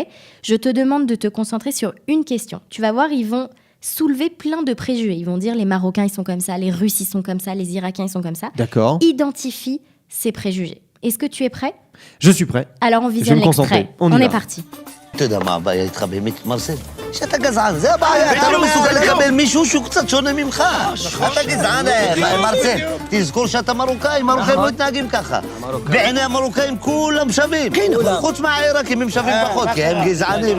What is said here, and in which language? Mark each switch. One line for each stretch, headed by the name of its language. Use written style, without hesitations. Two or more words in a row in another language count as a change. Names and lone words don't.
French: Je te demande de te concentrer sur une question. Tu vas voir, ils vont soulever plein de préjugés. Ils vont dire les Marocains, ils sont comme ça, les Russes, ils sont comme ça, les Irakiens, ils sont comme ça. D'accord. Identifie ces préjugés. Est-ce que tu es prêt ? Je suis prêt. Alors on Je vais visionne me concentrer. l'extrait. On y On va. est parti.
Hebrew: אתה יודע מה הבעיה איתך באמת, מרסל? שאתה גזען, זה הבעיה, אתה לא מסוגל לקבל מישהו שהוא קצת שונה ממך. אתה גזען, מרצה. תזכור שאתה מרוקאי, מרוקאים לא מתנהגים ככה. בעיני המרוקאים כולם שווים. חוץ מהעיראקים הם שווים פחות, כי הם גזענים,